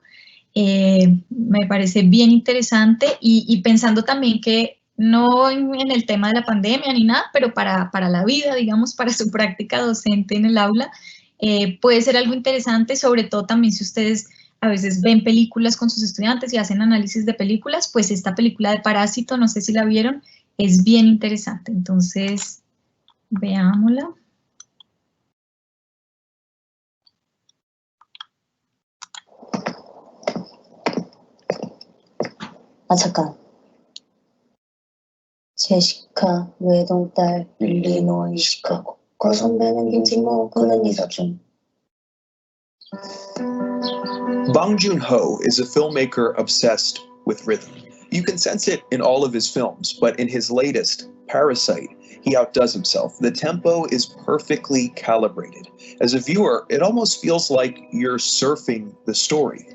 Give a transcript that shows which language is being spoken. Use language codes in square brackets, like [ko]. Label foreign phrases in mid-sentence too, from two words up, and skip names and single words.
[es] Me parece bien interesante y pensando también que no en el tema de la pandemia ni nada, pero para la vida, digamos, para su práctica docente en el aula, puede ser algo interesante, sobre todo también si ustedes a veces ven películas con sus estudiantes y hacen análisis de películas, pues esta película de Parásito, no sé si la vieron, es bien interesante. Entonces, veámosla. [ko] 잠깐. 제시카, 외동딸, 일리노이, 시카고. 그 선배는 김진모, 그는 이사준. [en] Bong Joon-ho is a filmmaker obsessed with rhythm. You can sense it in all of his films, but in his latest, Parasite, he outdoes himself. The tempo is perfectly calibrated. As a viewer, it almost feels like you're surfing the story.